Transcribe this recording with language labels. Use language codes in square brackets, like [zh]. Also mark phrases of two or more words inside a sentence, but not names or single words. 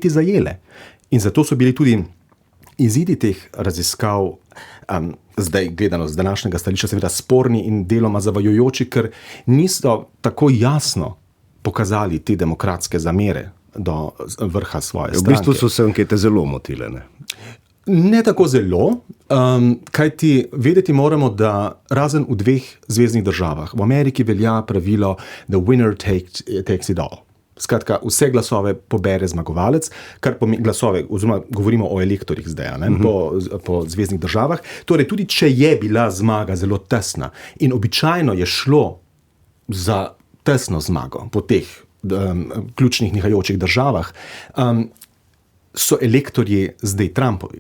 [sl] In zato so bili tudi izidi teh raziskav, zdaj gledano z današnjega stališča, seveda sporni in deloma zavajajoči, ker niso tako jasno pokazali te demokratske zamere do vrha svoje stranke. V bistvu so se ankete zelo motile, ne? Ne tako zelo, kajti vedeti moramo, da razen v 2 zveznih državah, v Ameriki velja pravilo [en] the winner takes it all. [sl] Skratka, vse glasove pobere zmagovalec, kar pomeni glasove, oziroma govorimo o elektorjih zdaj, ne, po zveznih državah. Torej, tudi če je bila zmaga zelo tesna in običajno je šlo za tesno zmago po teh ključnih nihajočih državah, so elektorji zdaj Trumpovi.